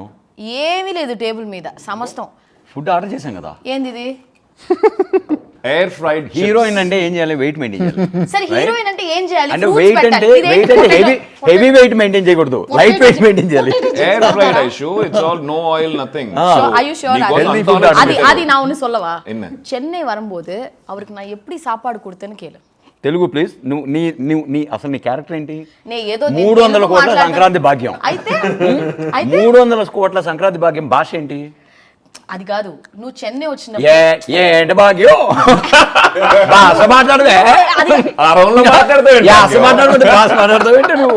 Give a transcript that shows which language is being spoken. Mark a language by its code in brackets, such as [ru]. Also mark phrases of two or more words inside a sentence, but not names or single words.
[te] ఏమీ లేదు టేబుల్ మీద సమస్తం. ఫుడ్ ఆర్డర్ చేశాం కదా. ఏంది ఇది? [en] Air fried. [te] హీరోయిన్ అంటే ఏం చేయాలి? [en] weight maintain [te] చేయాలి. సరే హీరోయిన్ అంటే ఏం చేయాలి? అంటే వెయిట్ అంటే [en] heavy weight maintain [te] చేయకూడదు, [en] light weight maintain [te] చేయాలి. [en] Air fried Aishu, it's all no oil nothing. Are you sure? [ta] அது நான் ஒன்னு சொல்லவா? சென்னை வரும்போது அவருக்கு நான் எப்படி சாப்பாடு கொடுத்தேன்னு கேளு. [en] Telugu please. [te] నీ అసలు నీ క్యారెక్టర్ ఏంటి? 300 కోట్ల సంక్రాంతి భాగ్యం. అయితే 300 కోట్ల సంక్రాంతి భాగ్యం భాష ఏంటి? అది కాదు, నువ్వు చెన్నై వచ్చిన ఏంటి భాగ్యం భాష మాట్లాడదే. నువ్వు